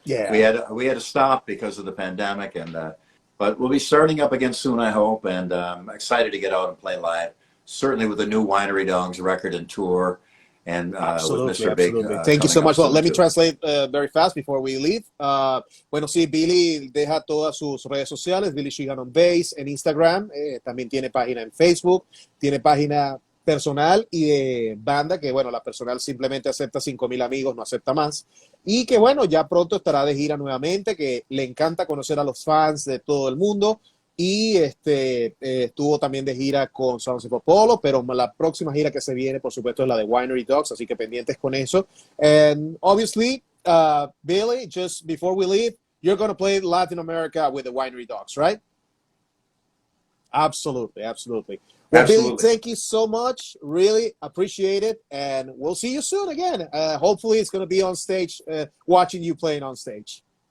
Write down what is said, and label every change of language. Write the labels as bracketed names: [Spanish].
[English] Yeah. We had to stop because of the pandemic, and but we'll be starting up again soon, I hope, and I'm excited to get out and play live. Certainly with the new Winery Dogs record and tour, and with Mr. Big. Thank you so much. Well, let me too. translate very fast before we leave. [Spanish] Bueno, sí, Billy deja todas sus redes sociales, BillySheehan on Bass en Instagram, también tiene página en Facebook, tiene página personal y de banda, que bueno, la personal simplemente acepta 5,000 amigos, no acepta más, y que bueno, ya pronto estará de gira nuevamente, que le encanta conocer a los fans de todo el mundo, y estuvo también de gira con Sounds of Apollo, pero la próxima gira que se viene, por supuesto, es la de Winery Dogs, así que pendientes con eso. [English] And obviously, Billy, just before we leave, you're going to play Latin America with the Winery Dogs, right? Absolutely, absolutely. Well, Absolutely. Billy, thank you so much. Really appreciate it. And we'll see you soon again. Hopefully it's going to be on stage, watching you playing on stage.